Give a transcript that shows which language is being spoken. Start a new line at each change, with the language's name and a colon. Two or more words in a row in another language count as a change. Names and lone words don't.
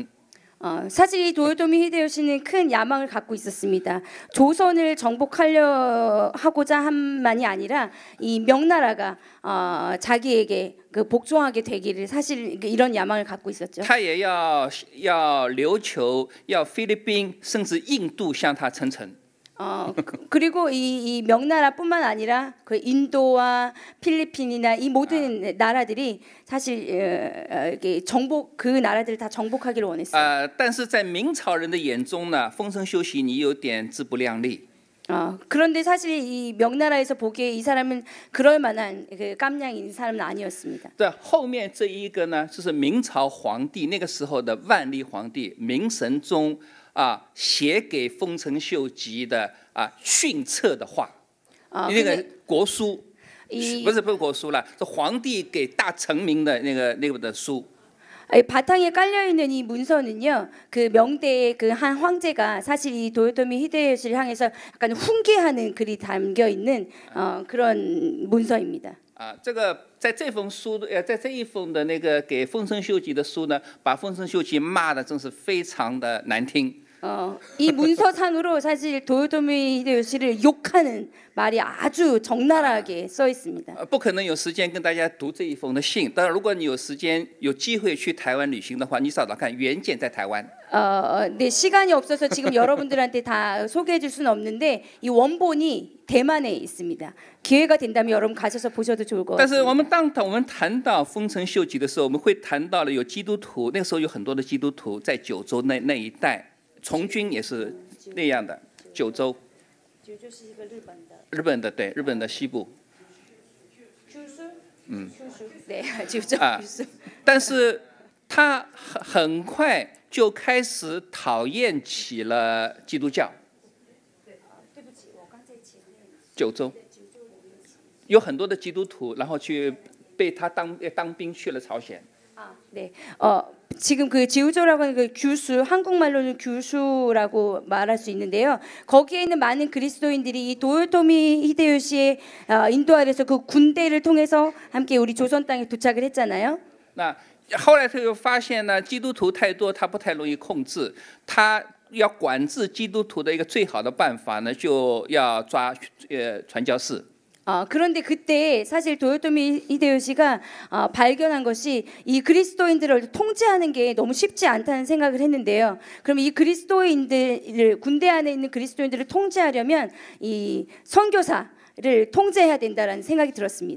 Korean: 사실 이 도요토미 히데요시는 큰 야망을 갖고 있었습니다. 조선을 정복하려 하고자 함만이 아니라 이 명나라가 자기에게 복종하게 되기를 사실 이런 야망을 갖고 있었죠.
Chinese: 他也要琉球、要菲律宾，甚至印度向他称臣。
Korean: 그리고 이 명나라뿐만 아니라 그 인도와 필리핀이나 이 모든 나라들이 사실 그 나라들을 다 정복하기를 원했어요.
Chinese: 但是在明朝人的眼中呢，丰臣秀吉你有点自不量力。
Korean: 그런데 사실 이 명나라에서 보기에 이 사람은 그럴 만한 깜냥 있는 사람은 아니었습니다.
Chinese: 对，后面这一个呢，就是明朝皇帝那个时候的万历皇帝明神宗。写给丰臣秀吉的训策的话，那个国书，不是国书了，是皇帝给大臣民的那个的书。
Korean: 바탕에 깔려 있는 이 문서는요, 그 명대의 그 한 황제가 사실 이 도요토미 히데요시를 향해서 약간 훈계하는 글이 담겨 있는 그런 문서입니다.
Chinese: 这个在这封书，在这一封的那个给丰臣秀吉的书呢，把丰臣秀吉骂的真是非常的难听。
Korean: 이 문서상으로 사실 도요토미 히데요시를 욕하는 말이 아주 적나라하게 써 있습니다.
Chinese: 不可能有时间跟大家读这一封的信，当然如果你有时间有机会去台湾旅行的话，你找找看原件在台湾。
Korean: 네, 시간이 없어서 지금 여러분들한테 다 소개해줄 수는 없는데 이 원본이 대만에 있습니다. 기회가 된다면 여러분 가셔서 보셔도 좋을 것 但是 같습니다.
Chinese: 我们谈到丰臣秀吉的时候，我们会谈到了有基督徒，那个时候有很多的基督徒在九州那一带，从军也是那样的。九州，就是一个日本的对，日本的西部。 네, 但是他很快就开始讨厌起了基督教。九州有很多的基督徒，然后去被他当兵去了朝鲜。
Korean: 네, 지금 그 지우조라고 하는 그 규수, 한국말로는 규수라고 말할 수 있는데요. 거기에 있는 많은 그리스도인들이 이 도요토미 히데요시의 인도 아래서 그 군대를 통해서 함께 우리 조선 땅에 도착을 했잖아요.
Chinese: 那后来他又发现呢，基督徒太多，他不太容易控制。他要管制基督徒的一个最好的办法呢，就要抓传教士。
Korean: 그런데 그때 사실 도요토미 히데요시가 발견한 것이 이 그리스도인들을 통제하는 게 너무 쉽지 않다는 생각을 했는데요. 그럼 이 그리스도인들을 군대 안에 있는 그리스도인들을 통제하려면 이 선교사를 통제해야 된다라는 생각이 들었습니다.